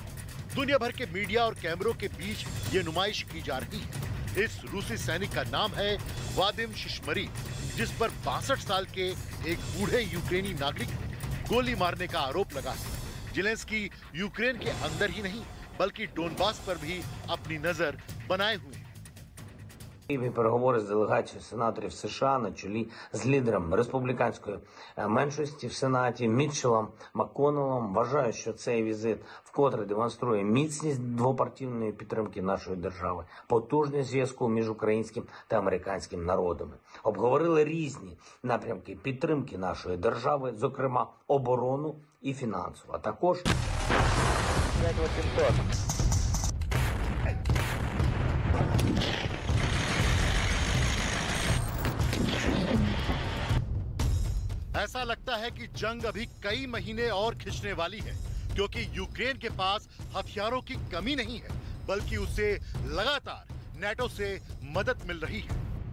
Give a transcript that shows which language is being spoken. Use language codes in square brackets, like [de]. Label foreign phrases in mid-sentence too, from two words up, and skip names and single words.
[hi] दुनिया भर के मीडिया और कैमरों के बीच ये नुमाइश की जा रही है। इस रूसी सैनिक का नाम है वादिम शिशमरी, जिस पर 62 साल के एक बूढ़े यूक्रेनी नागरिक ने गोली मारने का आरोप लगा है। जेलेंस्की यूक्रेन के अंदर ही नहीं बल्कि डोनबास पर भी अपनी नजर बनाए हुए हैं। [uk] Переговори з делегацією сенаторів США на чолі з лідером республіканської меншості в Сенаті Мітчеллом МакКоннеллом вважають, що цей візит вкотре демонструє міцність двопартійної підтримки нашої держави, потужність зв'язку між українським та американським народами. Обговорили різні напрямки підтримки нашої держави, зокрема оборону і фінансову, а також [hi] ऐसा लगता है कि जंग अभी कई महीने और खिंचने वाली है, क्योंकि यूक्रेन के पास हथियारों की कमी नहीं है बल्कि उसे लगातार नेटो से मदद मिल रही है।